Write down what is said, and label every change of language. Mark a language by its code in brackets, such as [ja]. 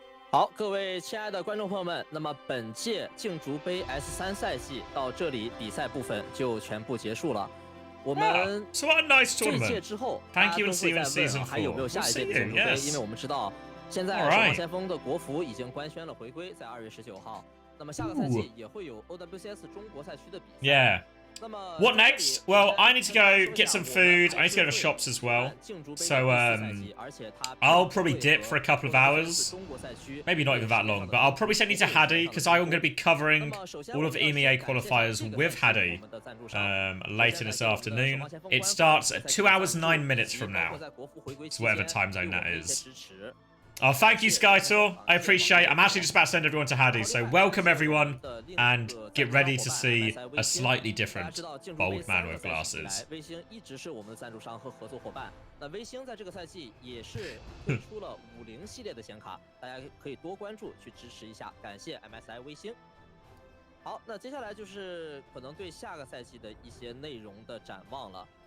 [zh] 好，各位亲爱的观众朋友们，那么本届竞逐杯 S3赛季到这里比赛部分就全部结束了。我们这一届之后，大家都会再问还有没有下一届竞逐杯，因为我们知道现在守望先锋的国服已经官宣了回归，在2月19号。那么下个赛季也会有 OWCS 中国赛区的比赛。 [en] Yeah. What next? Well, I need to go get some food. I need to go to the shops as well. So, I'll probably dip for a couple of hours. Maybe not even that long, but I'll probably send you to Hadi because I'm going to be covering all of the EMEA qualifiers with Hadi later this afternoon. It starts at 2 hours 9 minutes from now. So whatever time zone that is. Oh, thank you, Skytor. I appreciate it. I'm actually just about to send everyone to Hadi, so welcome everyone, and get ready to see a slightly different bold man with glasses. [zh] 微星一直是我们的赞助商和合作伙伴。那微星在这个赛季也是推出了50系列的显卡，大家可以多关注去支持一下，感谢 MSI 微星。好，那接下来就是可能对下个赛季的一些内容的展望了。